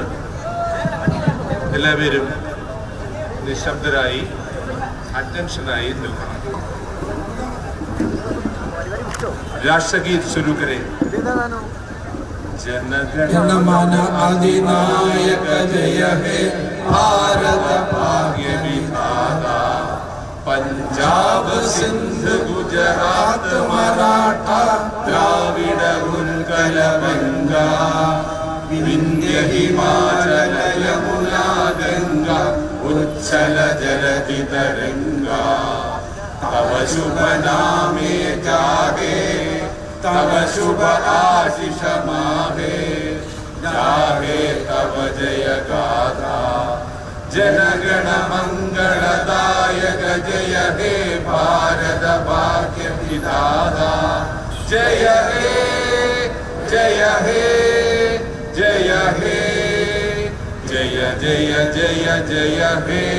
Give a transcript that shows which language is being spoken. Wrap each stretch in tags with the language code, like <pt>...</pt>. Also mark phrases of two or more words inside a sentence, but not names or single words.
<ml>എല്ലാവരും നിശബ്ദരായി അറ്റൻഷനായി നിൽക്കണം.</ml> <hi>രാഷ്ട്രഗീത് शुरू करें.</hi> <bn>জনগণ অধিনায়ক জয় হে ভারত ভাগ্য বিধাতা, পাঞ্জাব সিন্ধ গুজরাট মারাঠা দ্রাবিড় উৎকল গঙ্গা, বিন্ধ্য হিমাচল যমুনা গঙ্গা উচ্ছল জলধি তরঙ্গ, তব শুভ নামে জাগে তব শুভ আশীষ মাহে, জাগে তব জয় গাথা জনগণ মঙ্গলদায়ক জয় হে ভারত ভাগ্য বিধাতা, জয় হে জয় হে জয় হে জয় জয় জয় জয় হে.</bn>